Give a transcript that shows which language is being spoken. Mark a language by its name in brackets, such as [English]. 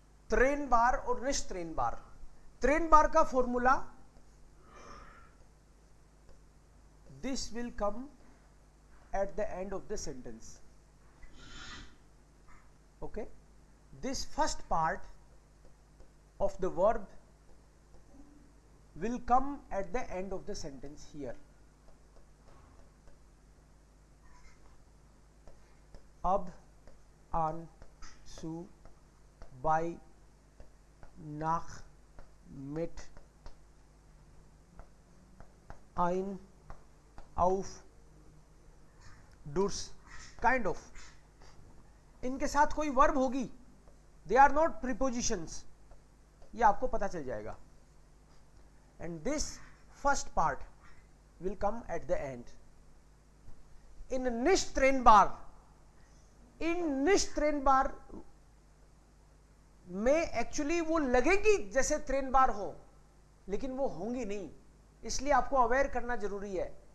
[English] ट्रेन बार और निश्ट ट्रेन बार. ट्रेन बार का formula, this will come at the end of the sentence. Okay, this first part of the verb will come at the end of the sentence here. [German] Ab, an, zu, bei, nach, mit, ein, auf, durch, kind of. [Hindi] इनके साथ कोई verb होगी, [English] they are not prepositions, [Hindi] ये आपको पता चल जाएगा. [English] And this first part will come at the end. [Hindi] In निश्ट train bar, in निश्ट train बार में एक्चुअली वो लगेगी जैसे ट्रेन बार हो, लेकिन वो होंगी नहीं, इसलिए आपको अवेयर करना जरूरी है.